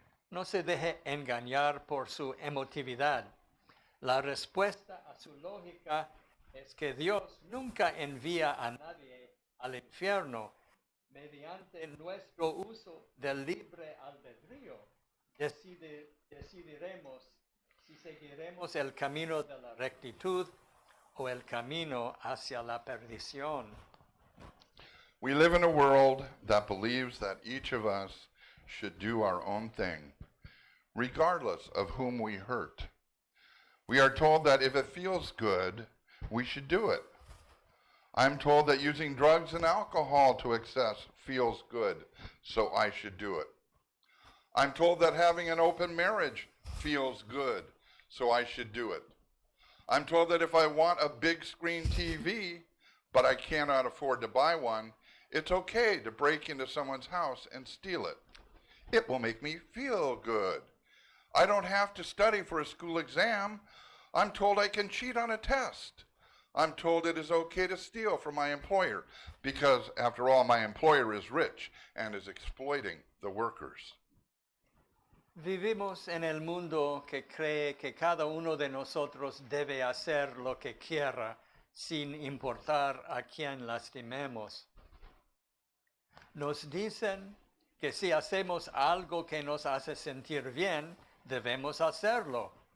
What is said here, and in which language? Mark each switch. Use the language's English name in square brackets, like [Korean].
[Spanish] No se deje engañar por su emotividad. La respuesta a su lógica es que Dios nunca envía a nadie al infierno. Mediante nuestro uso del libre albedrío, decidiremos si seguiremos el camino de la rectitud o el camino hacia la perdición. [English] We live in a world that believes that each of us should do our own thing, regardless of whom we hurt. We are told that if it feels good, we should do it. I'm told that using drugs and alcohol to excess feels good, so I should do it. I'm told that having an open marriage feels good, so I should do it. I'm told that if I want a big screen TV, but I cannot afford to buy one, it's okay to break into someone's house and steal it. It will make me feel good. I don't have to study for a school exam. I'm told I can cheat on a test. I'm told it is okay to steal from my employer because, after all, my employer is rich and is exploiting the workers. [Spanish] Vivimos en el mundo que cree que cada uno de nosotros debe hacer lo que quiera sin importar a quién lastimemos. Nos dicen que si hacemos algo que nos hace sentir bien, debemos hacerlo.